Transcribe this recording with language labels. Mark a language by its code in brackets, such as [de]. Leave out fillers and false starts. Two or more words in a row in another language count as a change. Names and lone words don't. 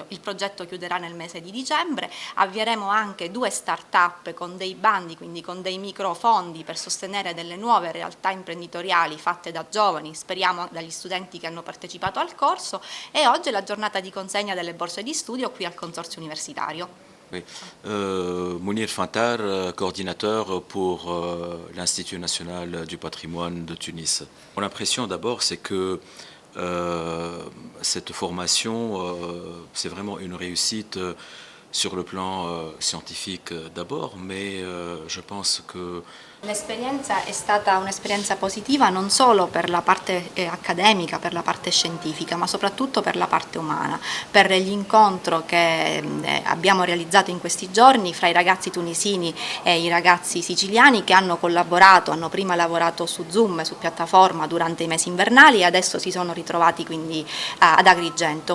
[it] Il progetto chiuderà nel mese di dicembre, avvieremo anche 2 start-up con dei bandi, quindi con dei microfondi per sostenere delle nuove realtà imprenditoriali fatte da giovani, speriamo dagli studenti che hanno partecipato al corso, e oggi è la giornata di consegna delle borse di studio qui al Consorzio Universitario. [fr] Oui. Mounir Fantar, coordinateur pour l'Institut national du patrimoine de Tunis. Mon impression d'abord, c'est que cette formation, c'est vraiment une réussite sur le plan scientifique d'abord, mais je pense que [it] l'esperienza è stata un'esperienza positiva non solo per la parte accademica, per la parte scientifica, ma soprattutto per la parte umana, per l'incontro che abbiamo realizzato in questi giorni fra i ragazzi tunisini e i ragazzi siciliani che hanno collaborato, hanno prima lavorato su Zoom, su piattaforma durante i mesi invernali e adesso si sono ritrovati quindi ad Agrigento.